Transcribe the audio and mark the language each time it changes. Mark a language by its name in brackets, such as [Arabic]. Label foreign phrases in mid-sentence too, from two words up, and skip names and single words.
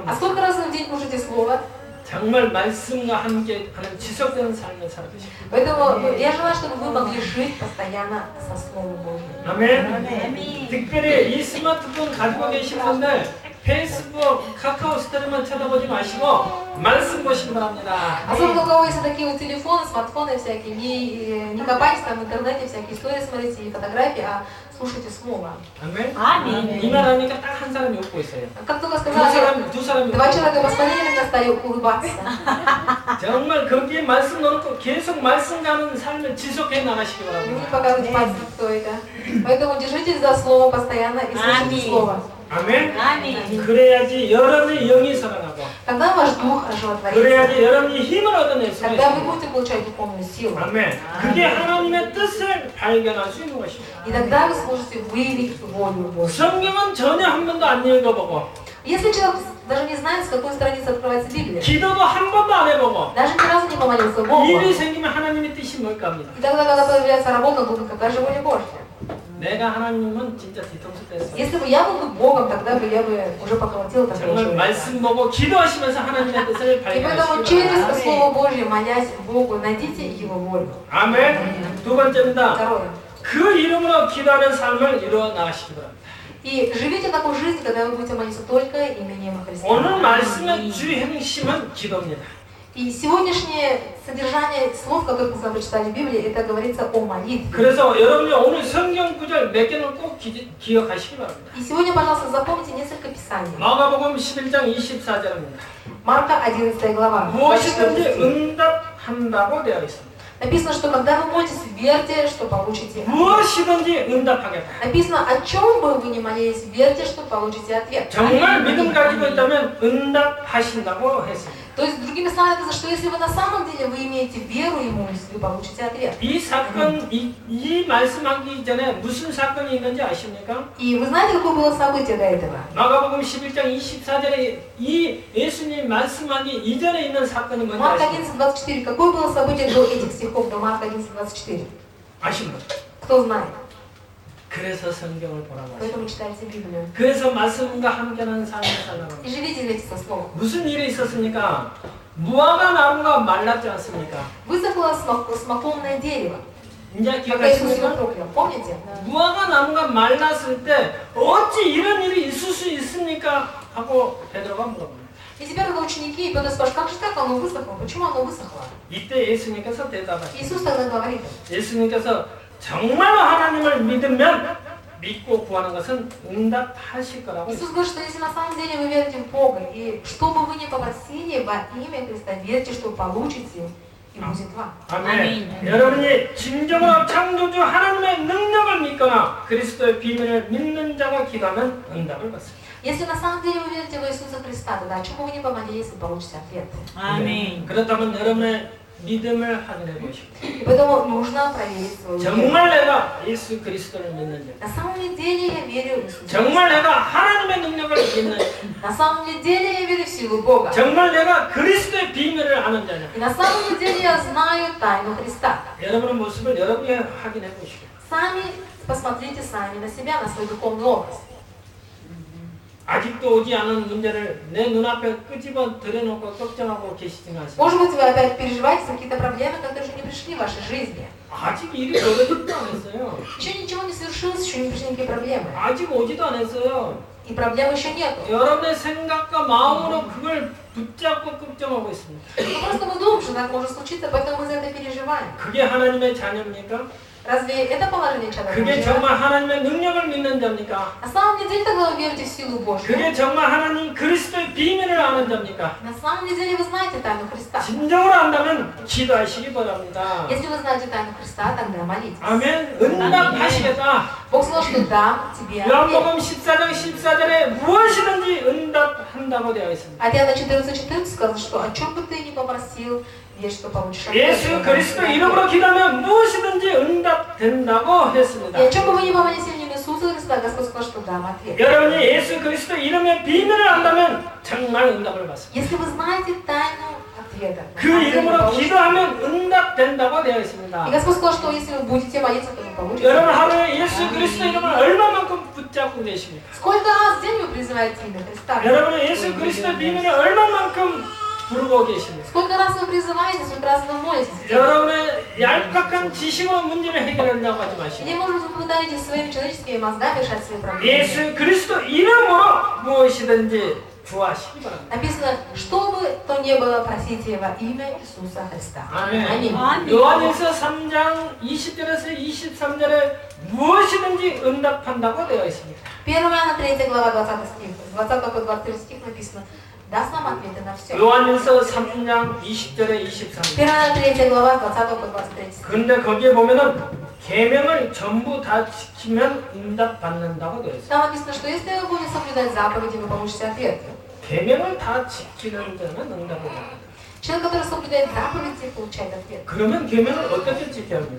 [Russian] А сколько раз в день кушаете Слово? [Korean] 정말 말씀과 함께 하는 지속되는 삶을 살아주십시오. [Russian] Поэтому я желаю, чтобы вы могли жить постоянно со Словом Божьим. [Korean] 아멘. 특별히 이 스마트폰 가지고 계신 분들 페이스북, 카카오 스토리만 쳐다보지 마시고 말씀 보시기 바랍니다. [Russian] Особенно у кого есть такие вот телефоны, смартфоны всякие, не копайтесь там в интернете, всякие истории смотрите, не фотографии, а слушайте Слово. [Korean] 아멘. 아멘. 이 말 하니까 딱 한 사람이 웃고 있어요. [Russian] Как только [Korean] 두 [Russian] сказала, [Korean] 사람이 [Russian] 2 человека посмотрели на меня, стали улыбаться. [Korean] 정말 거기에 말씀 넣고 계속 말씀 가는 삶을 지속해 나가시기 [Russian] Вы [Korean] 바랍니다. [Russian] не показываете пальцем, кто это. Поэтому держитесь за Слово постоянно и слушайте Аминь. Слово. [Korean] 아멘. 아멘. 그래야지 여러분의 영이 살아나고 [Russian] Тогда ваш дух оживотворится. [Korean] 그래야지 여러분이 힘을 얻어낼 수가 [Russian] Тогда вы [Korean] 있습니다. [Russian] будете получать духовную силу. [Korean] 아멘. 그게 하나님의 뜻을 발견할 수 있는 것입니다. [Russian] И тогда вы сможете выявить волю Божью. [Korean] 성경은 전혀 한 번도 안 읽어보고 [Russian] Если человек даже не знает, с какой страницы открывается Библия, [Korean] 기도도 한 번도 안 해보고 [Russian] даже ни разу не помолился Богу, [Korean] 일이 생기면 하나님의 뜻이 뭘까 합니다. [Russian] и тогда, когда появляется работа, он думает, какая же воля Божья. [Korean] 내가 하나님은 진짜 뒤통수 뗐어. [Russian] Если бы я был бы Богом, тогда бы я бы уже поколотил такого [Korean] 정말 [Russian] человека. [Korean] 말씀 보고 기도하시면서 하나님의 뜻을 [Russian] И поэтому [Korean] 발견하시기 [Russian] через [Korean] 바랍니다. [Russian] Слово Божье, молясь Богу, найдите Его волю. [Korean] 아멘. 두 번째입니다. [Russian] Второе. [Korean] 그 이름으로 기도하는 삶을 이루어 나가시기 바랍니다. [Russian] И живите такой жизнью, когда вы будете молиться только именем Христа. [Korean] 오늘 말씀의 주 핵심은 기도입니다. [Russian] И сегодняшнее содержание слов, которые мы с вами прочитали в Библии, это говорится о молитве. [Korean] 그래서 여러분이 오늘 성경 구절 몇 개는 꼭 기억하시기 바랍니다. [Russian] И сегодня, пожалуйста, запомните несколько писаний. [Korean] 마가복음 11장 24절입니다. [Russian] Марка 11 глава. [Korean] 무엇이든지 응답한다고 되어 있습니다. [Russian] Написано, что когда вы молитесь, верьте, что получите ответ. [Korean] 무엇이든지 응답하겠다. [Russian] Написано, о чем бы вы ни молились, верьте, что получите ответ. [Korean] 정말 믿음 가지고 있다면 응답하신다고 했습니다. [Russian] То есть, другими словами, написано, что если вы на самом деле вы имеете веру Ему, вы получите ответ. [Korean] 이 사건, 이 말씀하기 전에 무슨 사건이 있는지 아십니까? [Russian] И вы знаете, какое было событие до этого? [Korean] 마가복음 11장 24절에 이 예수님 말씀하기 이전에 있는 사건이 뭔지 [Russian] Марк [Korean] 아십니까? [Russian] 11:24. Какое было событие до этих стихов, до Марка 11:24? [Korean] 아십니까? [Russian] Кто знает? [Korean] 그래서 성경을 보라고 하시고 [Russian] Поэтому читайте Библию. [Korean] 그래서 말씀과 함께하는 삶을 살라고 [Russian] И живите вместе со Словом. [Korean] 무슨 일이 있었습니까? 무화과 나무가 말랐지 않습니까? [Russian] Высохло смоковное дерево. [Korean] 이제 [Russian] Когда Иисус его [Korean] 기억하십니까? [Russian] проклял. Помните? [Korean] 무화과 나무가 말랐을 때 어찌 이런 일이 있을 수 있습니까? 하고 베드로가 물어봅니다. [Russian] И теперь когда ученики, и Петр спрашивает, как же так оно высохло? Почему оно высохло? [Korean] 이때 예수님께서 대답하시죠. [Russian] Иисус тогда говорит, [Korean] 예수님께서 정말로 하나님을 믿으면 믿고 구하는 것은 응답하실 거라고. [Russian] Иисус говорит, что если на самом деле вы верите в Бога, и что бы вы ни попросили во имя Христа, верьте, что получите, и будет вам. [Korean] 아멘. 여러분이 진정으로 창조주 하나님의 능력을 믿거나 그리스도의 비밀을 믿는 자가 기도하면 응답을 받습니다. [Russian] Если на самом деле вы верите в Иисуса Христа, тогда о чем бы вы ни помолились, вы получите ответ. [Korean] 아멘. 그렇다면 여러분의 믿음을 확인해 보십시오. [Russian] И поэтому нужно проверить свою веру. [Korean] 정말 내가 예수 그리스도를 믿는지, [Russian] На самом ли деле я верю в Иисуса? [Korean] 정말 내가 하나님의 능력을 믿는지, [Russian] На самом ли деле я верю в силу Бога? [Korean] 정말 내가 그리스도의 비밀을 아는 자냐. [Russian] И на самом ли деле я знаю тайну Христа? [Korean] 여러분의 모습을 여러분이 확인해 보시고. [Russian] Сами посмотрите сами на себя, на свой духовный образ. [Korean] 아직도 오지 않은 문제를 내 눈앞에 끄집어 들여놓고 걱정하고 계시지는 않습니까? [Russian] Может быть, вы опять переживаете за какие-то проблемы, которые еще не пришли в вашей жизни. [Korean] 아직 일이 벌어지지도 않았어요. [Russian] Еще ничего не совершилось, еще не пришли никакие проблемы. [Korean] 아직 오지도 않았어요. [Russian] И проблем еще нету. [Korean] 여러분의 생각과 마음으로 그걸 붙잡고 걱정하고 있습니다. [Russian] Но просто мы думаем, что так может случиться, поэтому мы за это переживаем. [Korean] 그게 하나님의 자녀입니까? [Russian] Разве это положение человека? [Korean] 그게 정말 하나님의 능력을 믿는 자입니까? [Russian] На самом деле тогда вы верите в силу Божью. [Korean] 그게 정말 하나님 그리스도의 비밀을 아는 자입니까? [Russian] На самом деле вы знаете тайну Христа. [Korean] 진정으로 안다면 기도하시기 바랍니다. [Russian] Если вы знаете тайну Христа, тогда молитесь. [Korean] 아멘. 응답하시겠다. [Russian] Бог сказал, что дам тебе ответ. [Korean] 요한복음 14장 14절에 무엇이든지 응답한다고 되어 있습니다. [Russian] А Иоанна 14:14 сказано, что о чем бы ты ни попросил, верь, что получишь ответ. [Korean] 예수 그리스도 이름으로 기도하면 무엇이든지 응답된다고 했습니다. [Russian] И о чем бы вы ни помолились в имя Иисуса Христа, Господь сказал, что дам ответ. [Korean] 여러분이 예수 그리스도 이름의 비밀을 안다면 정말 응답을 받습니다. [Russian] Если вы знаете тайну ответа, [Korean] 그 이름으로 기도하면 응답된다고 되어 [Russian] и [Korean] 있습니다. [Russian] Господь сказал, что если вы будете молиться, то вы получите. [Korean] 여러분 하루에 예수 그리스도 이름을 얼마만큼 붙잡고 계십니까? [Russian] Сколько раз в день вы призываете имя Христа? [Korean] 여러분은 예수 그리스도 비밀을 얼마만큼 부르고 계십니까? [Russian] Сколько раз вы призываете, сколько раз вы молитесь? [Korean] 여러분의 얄팍한 지식으로 문제를 해결한다고 하지 마시고 [Russian] Или, может быть, вы пытаетесь своими человеческими мозгами решать свои проблемы? [Korean] 예수 그리스도 이름으로 무엇이든지 구하시기 바랍니다. [Russian] Написано, что бы то ни было, просите во имя Иисуса Христа. [Korean] 아멘. 아멘. 요한일서 3장 20절에서 23절에 무엇이든지 응답한다고 되어 있습니다. [Russian] 1 Иоанна 3 глава 20 стих, с 20 по 23 стих написано, даст нам ответы на все. [Korean] 요한일서 3장 20절에 23절. [Russian] 1 Иоанна 3 глава 20 по 23 стих. [Korean] 그런데 거기에 보면은 계명을 전부 다 지키면 응답받는다고 되어 있어요. [Russian] Там написано, что если вы будете соблюдать заповеди, вы получите ответ. [Korean] 계명을 다 지키는 자는 응답을 받는다. [Russian] Человек, который соблюдает заповеди, получает ответ. [Korean] 그러면 계명을 어떻게 지켜야 합니까?